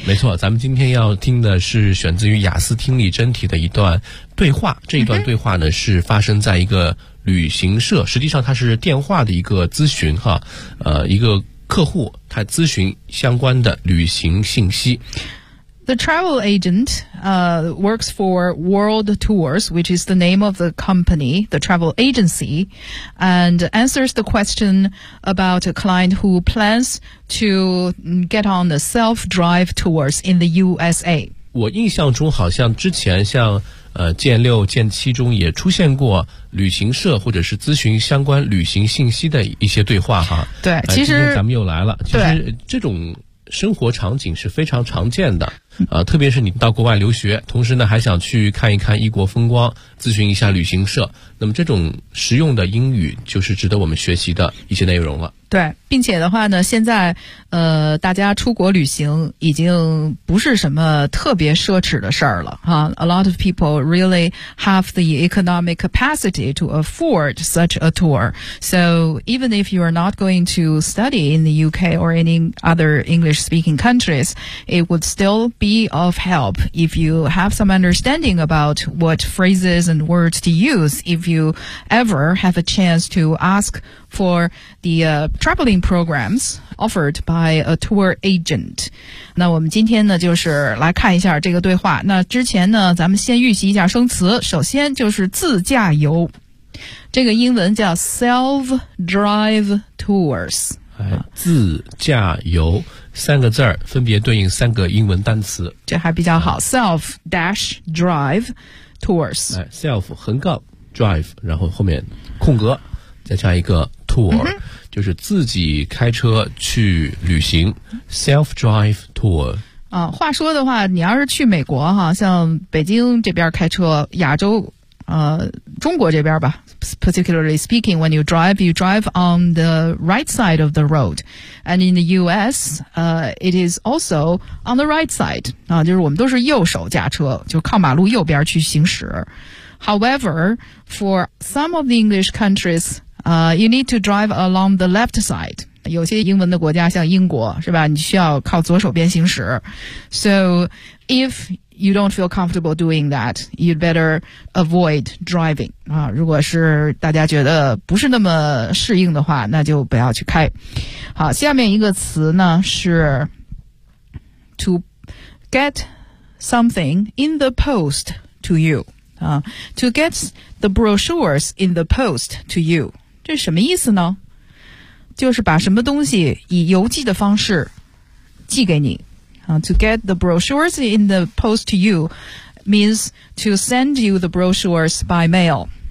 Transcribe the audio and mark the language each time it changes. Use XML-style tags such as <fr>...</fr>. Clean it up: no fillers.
<zh>没错，咱们今天要听的是选自于雅思听力真题的一段对话。这一段对话呢，是发生在一个旅行社，实际上它是电话的一个咨询哈。一个客户他咨询相关的旅行信息。</zh> <en>The travel agent, works for World Tours, which is the name of the company, the travel agency, and answers the question about a client who plans to get on the self-drive tours in the USA.</en> <zh>我印象中好像之前像剑六剑七中也出现过旅行社或者是咨询相关旅行信息的一些对话哈。对，其实今天咱们又来了。其实这种生活场景是非常常见的，特别是你到国外留学，同时呢还想去看一看异国风光，咨询一下旅行社，那么这种实用的英语就是值得我们学习的一些内容了。对，并且的话呢，现在大家出国旅行已经不是什么特别奢侈的事儿了哈。</zh> <en>A lot of people really have the economic capacity to afford such a tour. So even if you are not going to study in the UK or any other English speaking countries, it would still be of help if you have some understanding about what phrases and words to use if you ever have a chance to ask for the traveling programs offered by a tour agent.</en> <zh>那我们今天呢就是来看一下这个对话。那之前呢咱们先预习一下生词，首先就是自驾游，这个英文叫 self-drive tours。自驾游三个字儿分别对应三个英文单词，这还比较好。self-drive tours， self 横杠 drive， 然后后面空格再加一个 tour，就是自己开车去旅行。</zh> <en>self-drive tour</en> <zh>啊，话说的话你要是去美国哈，像北京这边开车，亚洲中国这边吧，</zh> <en>particularly speaking, when you drive on the right side of the road. And in the US, it is also on the right side.</en> <zh>就是我们都是右手驾车，就靠马路右边去行驶。</zh> <en>However, for some of the English countries, you need to drive along the left side.</en> <zh>有些英文的国家像英国是吧，你需要靠左手边行驶。</zh> <en>So, if... You don't feel comfortable doing that. You'd better avoid driving.</en> <zh>如果是大家觉得不是那么适应的话，那就不要去开。好，下面一个词呢是</zh> <en>to get something in the post to you. To get the brochures in the post to you.</en> <zh>这是什么意思呢？就是把什么东西以邮寄的方式寄给你。</zh> <en>To get the brochures in the post to you means to send you the brochures by mail.</en>